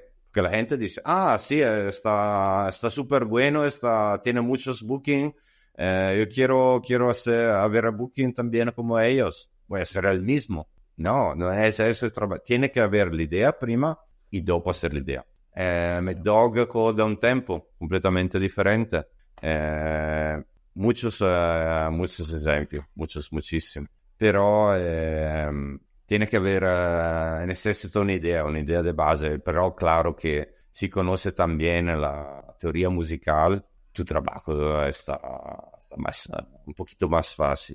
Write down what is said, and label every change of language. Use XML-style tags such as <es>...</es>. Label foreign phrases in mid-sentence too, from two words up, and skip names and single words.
<es>Porque la gente dice, sí, está súper bueno, tiene muchos bookings, yo quiero haber booking también como ellos, voy a hacer el mismo. No es eso, tiene que haber la idea prima y dopo hacer la idea. Mad Dog da un tempo completamente diferente. Muchos ejemplos, muchísimos. Pero tiene que haber, necesita una idea de base, pero claro que si conoce también la teoría musical, tu trabajo está un poquito más fácil.</es>